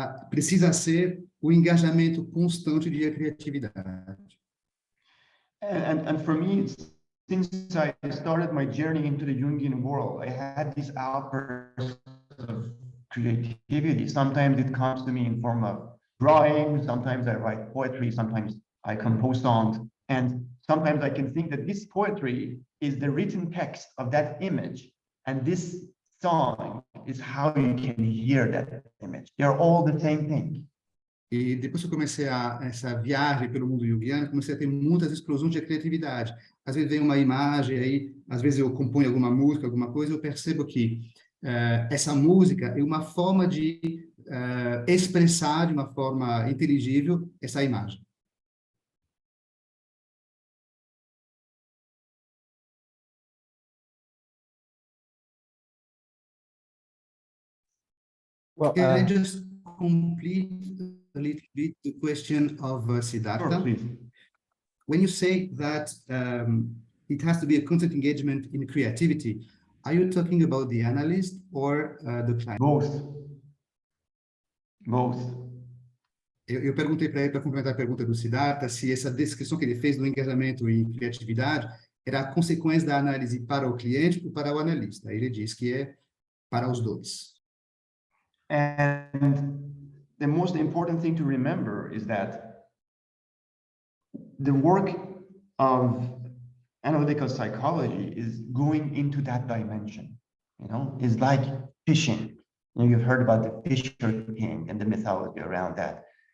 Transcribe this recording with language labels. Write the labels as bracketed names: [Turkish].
[Portuguese] Precisa ser o engajamento constante de criatividade. [English] And for me, since I started my journey into the Jungian world, I had these outbursts of creativity. Sometimes it comes to me in form of drawing, sometimes I write poetry, sometimes I compose songs, and sometimes I can think that this poetry is the written text of that image, and this song is how you can hear that image. They're all the same thing. [Portuguese] E depois que eu comecei essa viagem pelo mundo junguiano, comecei a ter muitas explosões de criatividade. Às vezes vem uma imagem, aí, às vezes eu componho alguma música, alguma coisa, eu percebo que essa música é uma forma de expressar de uma forma inteligível essa imagem. [English] Well, Can I just complete a little bit the question of Siddhartha? Sure, please. When you say that it has to be a constant engagement in creativity, are you talking about the analyst or the client? Both. Both. [Portuguese] Eu perguntei para ele, para complementar a pergunta do Siddhartha, se essa descrição que ele fez do engajamento em criatividade era a consequência da análise para o cliente ou para o analista. Ele diz que é para os dois. [English] And the most important thing to remember is that the work of analytical psychology is going into that dimension. You know, it's like fishing. You know, you've heard about the fisher king and the mythology around that.